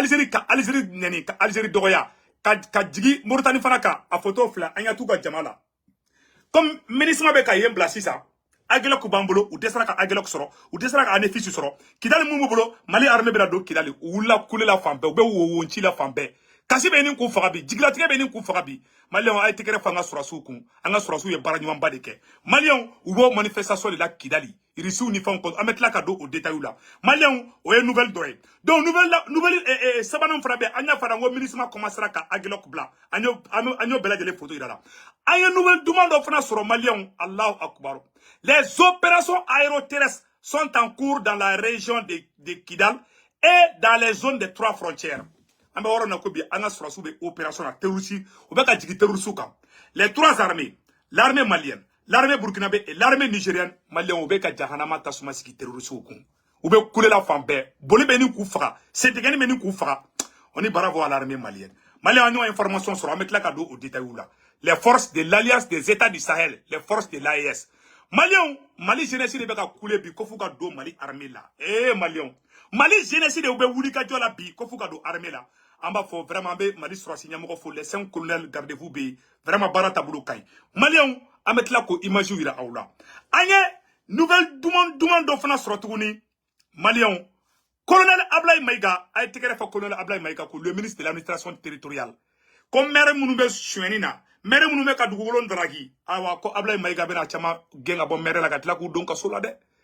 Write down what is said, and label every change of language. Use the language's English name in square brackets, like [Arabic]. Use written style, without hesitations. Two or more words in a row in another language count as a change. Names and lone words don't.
[Bambara] nɛni ka Algérie dɔgɔya ka jigi Mauritanie fana kan a photo filɛ an ya t'u ka jama la [French] comme ministre [Bambara] bɛ ka yen bila sisan Aguelok b'an bolo u dɛsɛra ka Aguelok sɔrɔ u dɛsɛra ka Anefis sɔrɔ Kidali mun b'u bolo Mali armée bɛna don Kidali u wulila kule la fan bɛɛ u bɛ wowonci la fan bɛɛ kasi bɛ nin k'u faga bi jigilatigɛ bɛ nin k'u faga bi Maliyɛnw a ye tɛgɛrɛ fɔ an ka sɔrɔsiw kun an ka sɔrɔsiw ye baara ɲumanba de kɛ Maliyɛnw u b'o [French] manifestation de la [Bambara] Kidali irisiw ni fɛnw kɔnɔ an bɛ tila ka don o détails la Maliyɛnw o ye nouvelle dɔ ye [French] donc nouvelle [Bambara] sabanan fana bɛ an y'a fɔ ko [French] ministre commencera [Bambara] ka Aguelok bila an y'o bɛɛ lajɛlen photo yira la an ye nouvelle duman dɔ fana sɔrɔ Maliyɛnw [Arabic] الله أكبر [French] les opérations aéroterrestres sont en cours dans la région de Kidal et dans les zones des 3 frontières [Bambara] an bɛ yɔrɔ min na ko bi an ka sɔrɔsiw bɛ opération na terroriste u bɛ ka jigin terroriste kan [French] les 3 armées l'armée malienne l'armée burkinabé et l'armée nigérienne [Bambara] Maliyɛnw u bɛ ka jahanama tasuma sigi terroriste kun u bɛ kulela fan bɛɛ boli bɛ nin k'u faga sentigɛni bɛ nin k'u faga [French] on est bravo à l'armée malienne [Bambara] Maliyɛnw an y'o information sɔrɔ an bɛ tila ka don o détails la [French] les forces de l'alliance des états du Sahel les forces de l'AES [Bambara] Maliyɛnw Mali jeunesse de bɛ ka kule bi ko f'u ka don Mali armée la Maliyɛnw Mali jeunesse de u bɛ wuli ka jɔ la bi ko f'u ka don armée la an b'a fɔ vraiment an bɛ Mali sɔrɔsi ɲɛmɔgɔ fo [French] les 5 colonels gardez-vous [Bambara] bɛ yen vraiment baara taabolo ka ɲi Maliyɛnw an bɛ tila k'o image yira aw la an ye nouvelle duman dɔ fana sɔrɔ tuguni Maliyɛnw colonel Ablaye Maïga a ye tɛgɛrɛ fɔ colonel Ablaye Maïga ko [French] le ministre de l'administration territoriale [Bambara] ko maire minnu bɛ suɲɛni na maire minnu bɛ ka dugukolo daraki awa ko Ablaye Maïga bɛna caman gɛn ka bɔ maire la ka tila k'u don kaso la dɛ